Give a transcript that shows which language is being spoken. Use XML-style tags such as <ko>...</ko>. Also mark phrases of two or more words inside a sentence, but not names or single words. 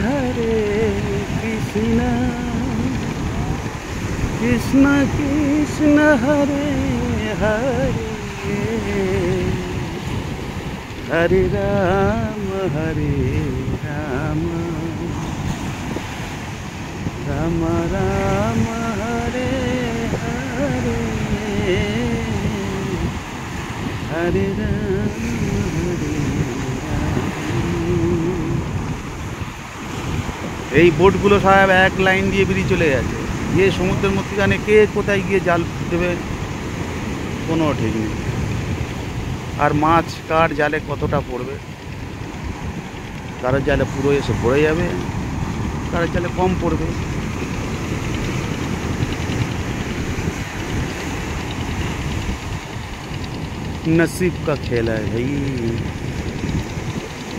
<sa>कृष्ण कृष्ण हरे हरे हरे राम राम राम हरे हरे हरे राम हरे।</sa> <bn>এই বোটগুলো সব এক লাইন দিয়ে বেরিয়ে চলে গেছে। গিয়ে সমুদ্রের মধ্যখানে কে কোথায় গিয়ে জাল দেবে কোনো ঠিক নেই। আর মাছ কার জালে কতটা পড়বে, কারোর জালে পুরো এসে পড়ে যাবে, কারোর জালে কম পড়বে।</bn> <hi>नसीब का खेल है भाई।</hi>